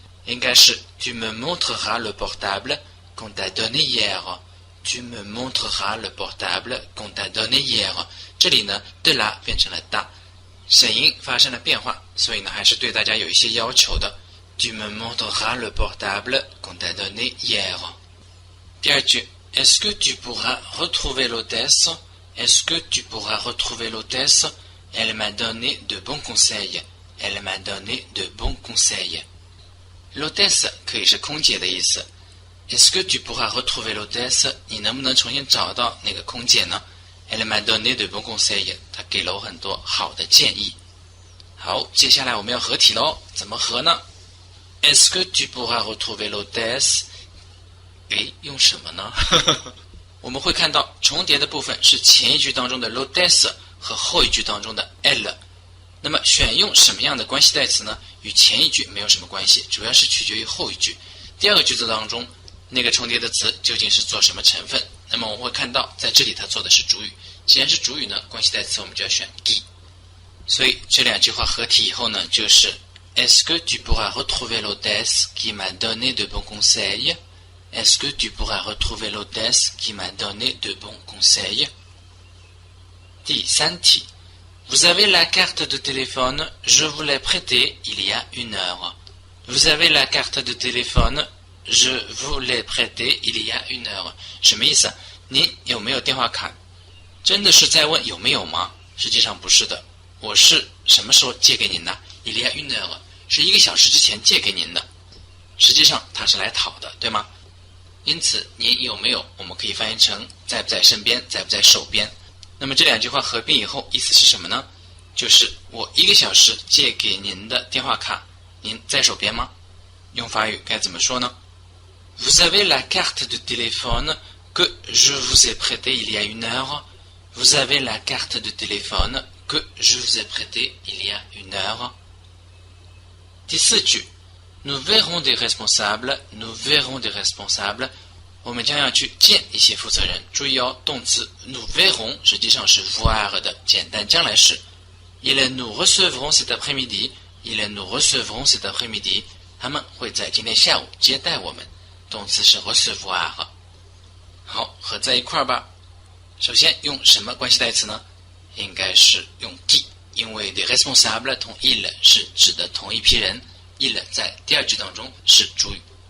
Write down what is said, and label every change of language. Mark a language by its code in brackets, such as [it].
[zh] 应该是 [fr] Tu me montreras le portable qu'on t'a donné hier。 Tu me montreras le portable qu'on t'a donné hier。 [zh] 这里呢de la变成了da，声音发生了变化，所以呢还是对大家有一些要求的。 [fr] Tu me montreras le portable qu'on t'a donné hier。 [zh] 第二句 [fr] Est-ce que tu pourras retrouver l'hôtesse? Est-ce que tu pourras retrouver l'hôtesse? Elle m'a donné de bons conseils. Elle m'a donné de bons conseils. [zh] L'hôtesse 可以是空姐的意思。 [fr] Est-ce que tu pourras retrouver l'hôtesse? [zh] 你能不能重新找到那个空姐呢？ [fr] Elle m'a donné de bons conseils. [zh] 她给了我很多好的建议。好，接下来我们要合体咯，怎么合呢？ [fr] Est-ce que tu pourras retrouver l'hôtesse? [zh] 用什么呢？我们会看到重叠的部分是前一句当中的 l'hôtesse 和后一句当中的 elle。那么选用什么样的关系代词呢？与前一句没有什么关系，主要是取决于后一句。第二个句子当中那个重叠的词究竟是做什么成分？那么我们会看到在这里它做的是主语，既然是主语呢，关系代词我们就要选 qui。所以这两句话合体以后呢，就是 [fr] Est-ce que tu pourras retrouver l'hôtesse qui m'a donné de bons conseils? Est-ce que tu pourras retrouver l'hôtesse qui m'a donné de bons conseils? [zh] 第三题 [fr] Vous avez la carte de téléphone, je vous l'ai prêtée il y a 1 heure. Vous avez la carte de téléphone, je vous l'ai prêtée il y a 1 heure. [zh] 什么意思？你有没有电话卡？真的是在问有没有吗？实际上不是的，我是什么时候借给您的？ [fr] Il y a 1 heure， [zh] 是1个小时之前借给您的。实际上他是来讨的，对吗？因此您有没有我们可以翻译成在不在身边，在不在手边。那么这两句话合并以后意思是什么呢？就是我1个小时借给您的电话卡，您在手边吗？用法语该怎么说呢？ [fr] Vous avez la carte de téléphone que je vous ai prêtée il y a 1 heure. Vous avez la carte de téléphone que je vous ai prêtée il y a 1 heure. [zh] 第四句 [fr] Nous verrons des responsables, nous verrons des responsables. [zh] 我们将要去见一些负责人。注意哦，动词 nous verrons 实际上是 voir 的简单将来式。 [fr] Ils nous recevront cet après-midi. Ils nous recevront cet après-midi. [zh] 他们会在今天下午接待我们。动词是 recevoir。好，合在一块儿吧。首先用什么关系代词呢？应该是用 qui， 因为 des responsables 同 il 是指的同一批人。 il 在第二句当中是主语。